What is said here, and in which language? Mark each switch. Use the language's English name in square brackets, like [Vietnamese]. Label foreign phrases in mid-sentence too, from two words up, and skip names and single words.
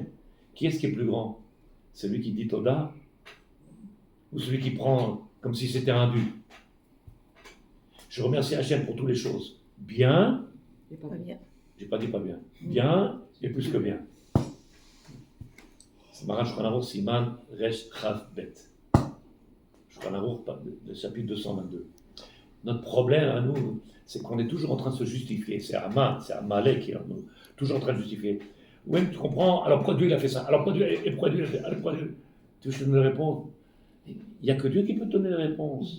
[French] Qui est-ce qui est plus grand? Celui qui dit Toda ou celui qui prend comme si c'était un dû? Je remercie Hachem pour toutes les choses. Bien, Et pas bien. j'ai pas dit pas bien. Bien et plus que bien. C'est Maran Shulchan Aruch [Hebrew] סימן ר' כ' ב. [French] Shulchan Aruch, le chapitre 222. Notre problème à nous, c'est qu'on est toujours en train de se justifier. C'est Amalek qui est en nous, toujours en train de justifier. Oui, tu comprends? Alors pourquoi Dieu il a fait ça? Alors pourquoi Dieu l'a fait? Alors pourquoi Dieu... Tu veux que je te donne une réponse? Il n'y a que Dieu qui peut te donner des réponses.